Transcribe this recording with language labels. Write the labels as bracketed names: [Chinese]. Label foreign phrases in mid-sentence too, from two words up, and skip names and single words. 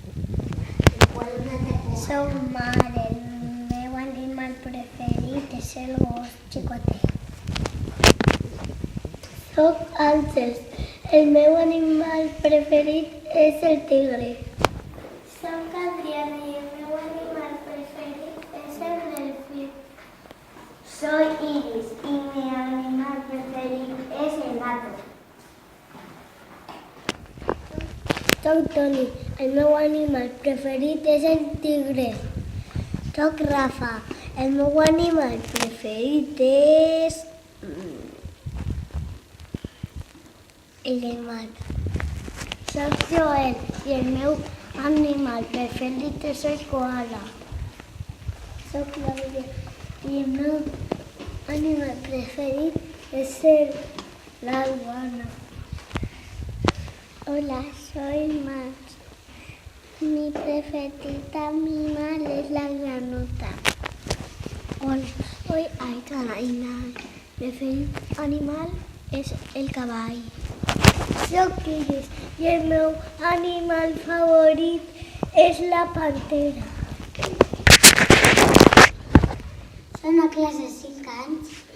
[Catalan] Soc Mar, el meu animal preferit és el gos xicotet. Soc Àngels, el meu animal preferit és el tigre. Soc Adriana i el meu animal preferit és el delfí. [Spanish] Soy Iris y mi animal preferido es el gato. [Catalan] Soc Toni, el meu animal preferit és el tigre. Soc Rafa, el meu animal preferit és el llemat. Soc Joel i el meu animal preferit és el koala. Soc Clàudia i el meu animal preferit és la iguana. [Spanish] Hola, soy Max. Mi preferida animal es la granota. Hola, soy [Catalan] Aitana i mi preferit animal és el cavall. Soc Iris i el meu animal favorit és la pantera. Són a classe 5 anys.